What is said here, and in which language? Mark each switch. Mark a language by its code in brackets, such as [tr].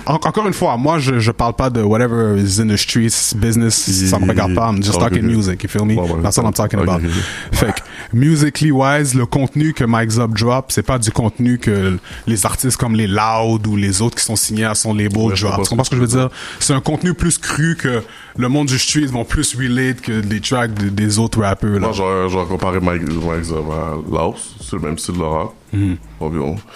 [fr] Encore une fois, moi, je parle pas de [en] whatever is in the streets, [fr] business, ça me regarde pas. [en] I'm just talking music, you feel me? That's what I'm talking about. [fr] Fait que, [en] musically wise, [fr] le contenu que Mike Zop drop, c'est pas du contenu que les artistes comme les Loud ou les autres qui sont signés à son label drop. Tu comprends ce que je veux dire? C'est un contenu plus cru que le monde du street vont plus relate que les tracks des autres rappeurs, là. Moi, j'aurais comparé Mike Zop à Laos. C'est le même style de rap. Environ.